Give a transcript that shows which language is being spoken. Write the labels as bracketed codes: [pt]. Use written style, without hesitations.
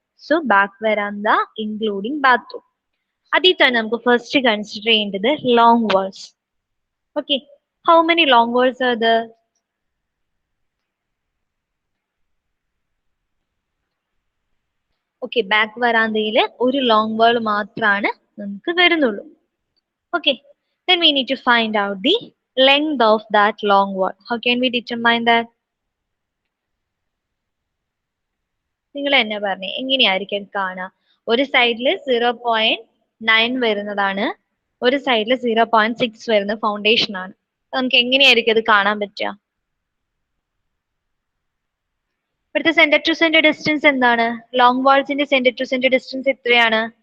[ml] So back വരാന്ത including bathroom. അതിൽ തന്നെ നമുക്ക് ഫസ്റ്റ് കൺസിഡർ ചെയ്യേണ്ടത് long walls. [en] Okay, how many long walls are there? [ml] Okay, back വരാന്തയിൽ ഒരു ലോങ് വാൾ മാത്രമാണ് നമുക്ക് വരുന്നുള്ളൂ. [en] Okay, then we need to find out the length of that long wall. How can we determine that? [ml] നിങ്ങൾ എന്നെ പറഞ്ഞേ, എങ്ങനെയായിരിക്കും കാണുക? ഒരു സൈഡിൽ 0.9 വരുന്നതാണ്, ഒരു സൈഡിൽ 0.6 വരുന്ന ഫൗണ്ടേഷൻ ആണ്. നമുക്ക് എങ്ങനെയായിരിക്കും അത് കാണാൻ പറ്റുക? ഇവിടുത്തെ സെന്റർ ടു സെന്റർ ഡിസ്റ്റൻസ് എന്താണ്? Long വാൾസിന്റെ centre to centre distance എത്രയാണ്?